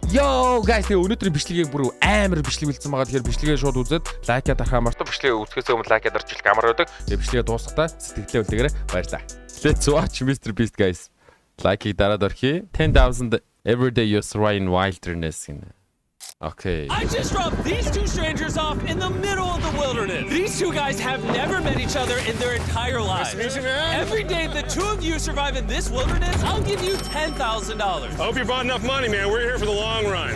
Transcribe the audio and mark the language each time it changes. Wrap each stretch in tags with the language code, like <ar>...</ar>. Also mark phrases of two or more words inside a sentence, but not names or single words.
<en>Yo guys,</en> <mn>тэгээ өнөөдрийн бичлэгийг бүр амар бичлэг бэлдсэн байгаа. Тэгэхээр бичлэгээ шууд үзээд лайкаад ахаа мартаа бичлэгээ үзэхээс өмнө лайкаад орчих амар байдаг. Тэгээ бичлэгээ дуусгахдаа сэтгэлээ үлдээгээрэй. Баярлалаа.</mn> <en>Let's watch Mr. Beast guys.</en> <mn>Лайкийг дараад орхи.</mn> <en>10,000 everyday you survive in wilderness. Okay. I just dropped these two strangers off in the middle of the wilderness. These two guys have never met each other in their entire lives. Nice to meet you, man. Every day the two of you survive in this wilderness, I'll give you $10,000. I hope you brought enough money, man. We're here for the long run.</en>